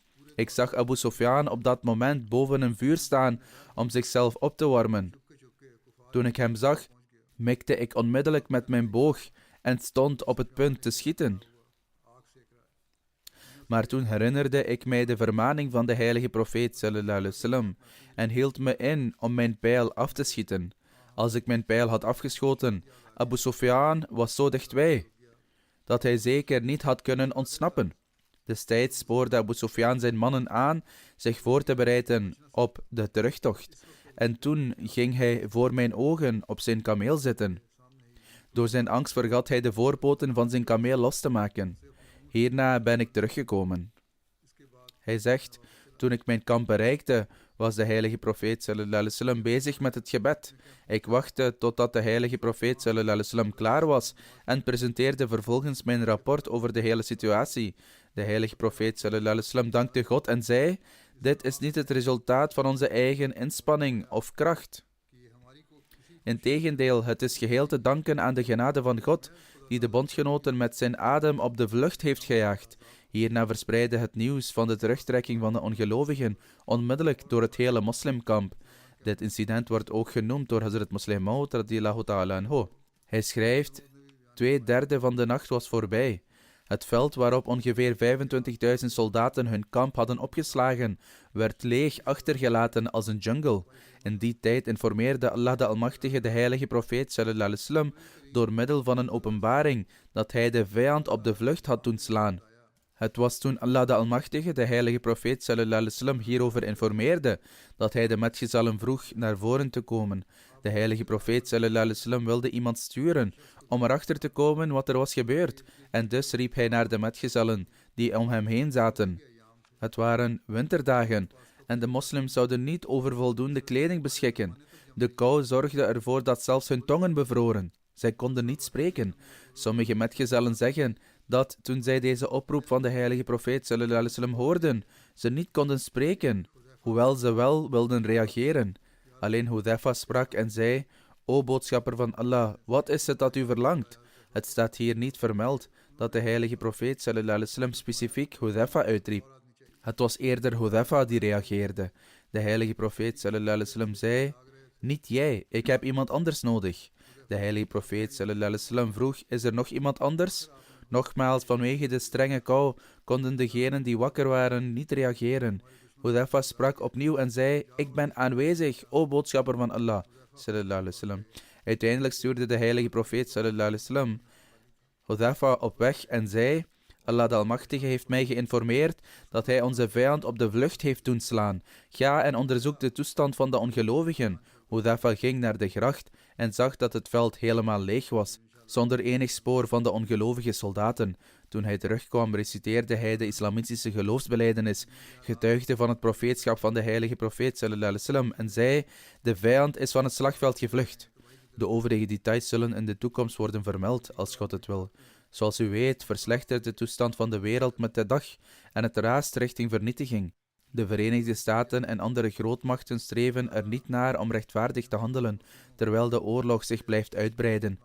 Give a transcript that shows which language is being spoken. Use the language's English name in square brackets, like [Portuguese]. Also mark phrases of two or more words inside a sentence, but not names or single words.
[Dutch] Ik zag Abu Sufyan op dat moment boven een vuur staan om zichzelf op te warmen. Toen ik hem zag, mikte ik onmiddellijk met mijn boog en stond op het punt te schieten. Maar toen herinnerde ik mij de vermaning van de heilige profeet [Arabic] صلى الله عليه وسلم [Dutch] en hield me in om mijn pijl af te schieten. Als ik mijn pijl had afgeschoten, Abu Sufyan was zo dichtbij dat hij zeker niet had kunnen ontsnappen. Destijds spoorde Abu Sufyan zijn mannen aan zich voor te bereiden op de terugtocht. En toen ging hij voor mijn ogen op zijn kameel zitten. Door zijn angst vergat hij de voorpoten van zijn kameel los te maken. Hierna ben ik teruggekomen. Hij zegt, toen ik mijn kamp bereikte, was de heilige profeet [Arabic] صلى الله عليه وسلم [Dutch] bezig met het gebed. Ik wachtte totdat de heilige profeet [Arabic] صلى الله عليه وسلم [Dutch] klaar was en presenteerde vervolgens mijn rapport over de hele situatie. De heilige profeet [Arabic] صلى الله عليه وسلم [Dutch] dankte God en zei, dit is niet het resultaat van onze eigen inspanning of kracht. Integendeel, het is geheel te danken aan de genade van God, die de bondgenoten met zijn adem op de vlucht heeft gejaagd. Hierna verspreidde het nieuws van de terugtrekking van de ongelovigen onmiddellijk door het hele moslimkamp. Dit incident wordt ook genoemd door Hazrat Muslim Maud [Arabic] رضي الله تعالى عنه. [Dutch] Hij schrijft, 2/3 van de nacht was voorbij. Het veld waarop ongeveer 25.000 soldaten hun kamp hadden opgeslagen, werd leeg achtergelaten als een jungle. In die tijd informeerde Allah de Almachtige de heilige profeet [Arabic] صلى الله عليه وسلم [Dutch] door middel van een openbaring dat hij de vijand op de vlucht had doen slaan. Het was toen Allah de Almachtige de heilige profeet [Arabic] صلى الله عليه وسلم [Dutch] hierover informeerde dat hij de metgezellen vroeg naar voren te komen. De heilige profeet [Arabic] صلى الله عليه وسلم [Dutch] wilde iemand sturen om erachter te komen wat er was gebeurd en dus riep hij naar de metgezellen die om hem heen zaten. Het waren winterdagen en de moslims zouden niet over voldoende kleding beschikken. De kou zorgde ervoor dat zelfs hun tongen bevroren. Zij konden niet spreken. Sommige metgezellen zeggen dat toen zij deze oproep van de heilige profeet [Arabic] صلى الله عليه وسلم [Dutch] hoorden, ze niet konden spreken, hoewel ze wel wilden reageren. Alleen Hudhaifa sprak en zei, O boodschapper van Allah, wat is het dat u verlangt? Het staat hier niet vermeld dat de heilige profeet [Arabic] صلى الله عليه وسلم [Dutch] specifiek Hudhaifa uitriep. Het was eerder Hudhaifa die reageerde. De heilige profeet [Arabic] صلى الله عليه وسلم [Dutch] zei, niet jij, ik heb iemand anders nodig. De heilige profeet [Arabic] صلى الله عليه وسلم [Dutch] vroeg, is er nog iemand anders? Nogmaals, vanwege de strenge kou konden degenen die wakker waren niet reageren. Hudhaifa sprak opnieuw en zei, ik ben aanwezig, o boodschapper van Allah [Arabic] صلى الله عليه وسلم. [Dutch] Uiteindelijk stuurde de heilige profeet [Arabic] صلى الله عليه وسلم [Dutch] Hudhaifa op weg en zei, Allah de Almachtige heeft mij geïnformeerd dat hij onze vijand op de vlucht heeft doen slaan. Ga en onderzoek de toestand van de ongelovigen. Hudhaifa ging naar de gracht en zag dat het veld helemaal leeg was, zonder enig spoor van de ongelovige soldaten. Toen hij terugkwam, reciteerde hij de islamitische geloofsbelijdenis, getuigde van het profeetschap van de heilige profeet [Arabic] صلى الله عليه وسلم [Dutch] en zei, de vijand is van het slagveld gevlucht. De overige details zullen in de toekomst worden vermeld, als God het wil. Zoals u weet, verslechtert de toestand van de wereld met de dag en het raast richting vernietiging. De Verenigde Staten en andere grootmachten streven er niet naar om rechtvaardig te handelen, terwijl de oorlog zich blijft uitbreiden.